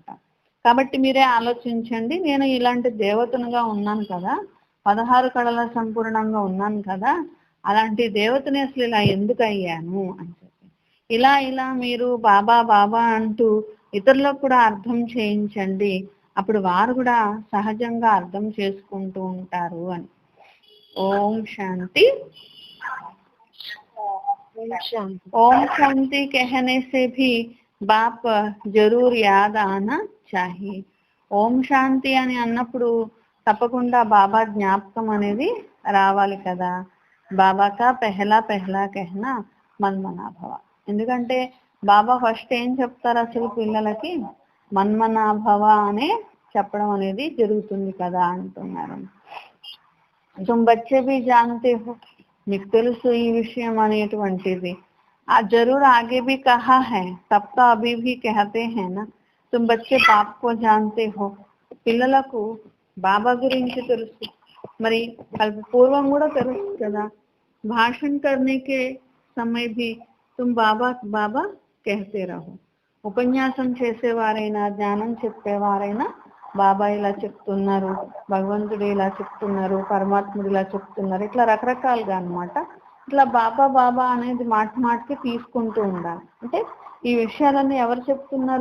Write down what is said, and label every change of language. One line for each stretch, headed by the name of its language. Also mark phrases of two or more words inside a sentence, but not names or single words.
Telugu: కాబట్టి మీరే ఆలోచించండి, నేను ఇలాంటి దేవతనుగా ఉన్నాను కదా, 16 కళల సంపూర్ణంగా ఉన్నాను కదా, అలాంటి దేవతని అసలు ఇలా ఎందుకు అయ్యాను అని చెప్పి ఇలా మీరు బాబా బాబా అంటూ ఇతరులకు కూడా అర్థం చేయించండి. అప్పుడు వారు కూడా సహజంగా అర్థం చేసుకుంటూ ఉంటారు అని.
Hindi: ఓం శాంతి. ఓం శాంతి कहने से भी बाप जरूर याद आना चाहिए.
Telugu: ఓం శాంతి అని అన్నప్పుడు తప్పకుండా బాబా జ్ఞాపకం అనేది రావాలి కదా.
Hindi: बाबा का पहला कहना मन्मनाभव.
Telugu: ఎందుకంటే బాబా ఫస్ట్ ఏం చెప్తారు అసలు పిల్లలకి? మన్మనాభవ అనే చెప్పడం అనేది జరుగుతుంది కదా అంటున్నారు.
Hindi: तुम बच्चे भी जानते हो,
Telugu: మీకు తెలుసు ఈ విషయం అనేటువంటిది.
Hindi: ज़रूर आगे भी कहा है, तब तो अभी भी कहते है ना, तुम बच्चे बाप को जानते हो.
Telugu: పిల్లలకు బాబా గురించి తెలుసు, మరి పూర్వం కూడా తెలుసు కదా.
Hindi: भाषण करने के समय भी तुम बाबा बाबा कहते रहो.
Telugu: ఉపన్యాసం చేసేవారైనా జ్ఞానం చెప్పేవారైనా బాబా ఇలా చెప్తున్నారు, భగవంతుడు ఇలా చెప్తున్నారు, పరమాత్ముడు ఇలా చెప్తున్నారు, ఇట్లా రకరకాలుగా అన్నమాట. ఇట్లా బాబా బాబా అనేది మాటికి తీసుకుంటూ ఉండాలి. అంటే ఈ విషయాలన్నీ ఎవరు చెప్తున్నారు?